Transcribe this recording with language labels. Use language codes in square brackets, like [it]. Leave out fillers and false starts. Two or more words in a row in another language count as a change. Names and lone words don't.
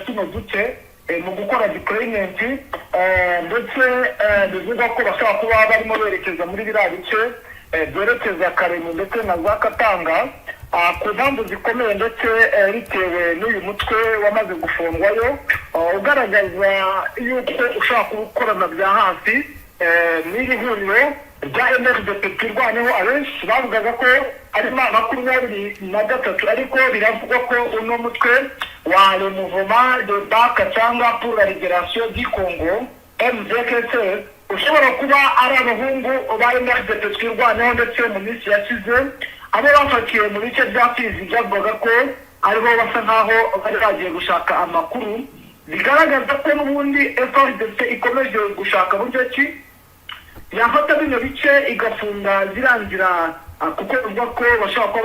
[rw] kino duce mu gukora deployment, ndetse bivuga ko bashaka kuba barimo berekeza muri biriya bice byerekeza Karemu ndetse na za Katanga, ku mpamvu zikomeye ndetse bitewe n'uyu mutwe wamaze gufungwayo, ugaragaza yuko ushaka gukorana bya hafi n'iri huriro rya MRDP twirwaneho abenshi bavugaga ko ari 23 ariko biravugwa ko uno mutwe wa [fr] le mouvement de Baka [rw] cyangwa [fr] pour la libération du Congo [rw] MZKC ushobora kuba ari abahungu ba MRDP twirwaneho ndetse mu minsi yashize abo bafatiwe mu bice bya Fizi byavugaga ko aribo basa nkaho bari bagiye gushaka amakuru bigaragaza ko n'ubundi FARDC ikomeje gushaka buryo ki yafata bino bice igafunga zirangira kuko bavuga ko bashaka kuba